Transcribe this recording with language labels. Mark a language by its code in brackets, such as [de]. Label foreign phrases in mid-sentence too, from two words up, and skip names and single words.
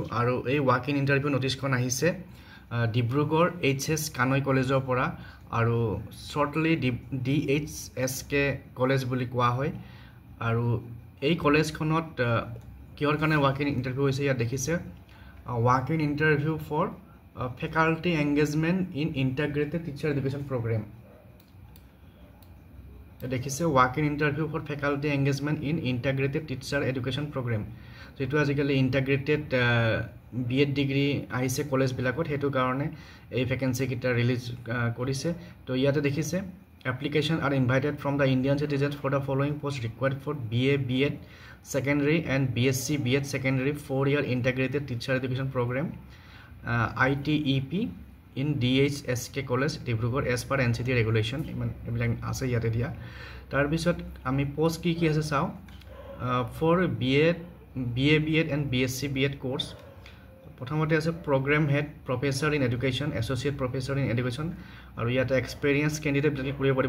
[as] আৰু এই [en] walk in interview [as] নটিচখন আহিছে ডিব্ৰুগড় HS কানৈ কলেজৰ পৰা, আৰু শ্বৰ্টলি DHSK কলেজ বুলি কোৱা হয়। আৰু এই কলেজখনত কিহৰ কাৰণে [en] walk in interview [as] হৈছে ইয়াত দেখিছে, [en] walk in interview for faculty engagement in integrated teacher education program. দেখিছে walk in interview for faculty engagement in integrated teacher education program. [as] যিটো আজিকালি [en] integrated BEd degree [as] আহিছে কলেজবিলাকত, সেইটো কাৰণে এই ভেকেঞ্চিকেইটা ৰিলিজ কৰিছে। তো ইয়াতে দেখিছে [en] application are invited from the Indian citizen for the following post required for BA BEd secondary and BSc BEd secondary 4-year integrated teacher education program ITEP in DHSK College Dibrugarh as per NCT regulation [as] এইবিলাক আছে ইয়াতে দিয়া। তাৰপিছত আমি পোষ্ট কি আছে চাওঁ। [en] for BA BEd and BSc BEd course [as] প্ৰথমতে আছে [en] program head professor in education, associate professor in education, [as] আৰু ইয়াতে [en] experience candidateবিলাকে [as] কৰিব পাৰিব।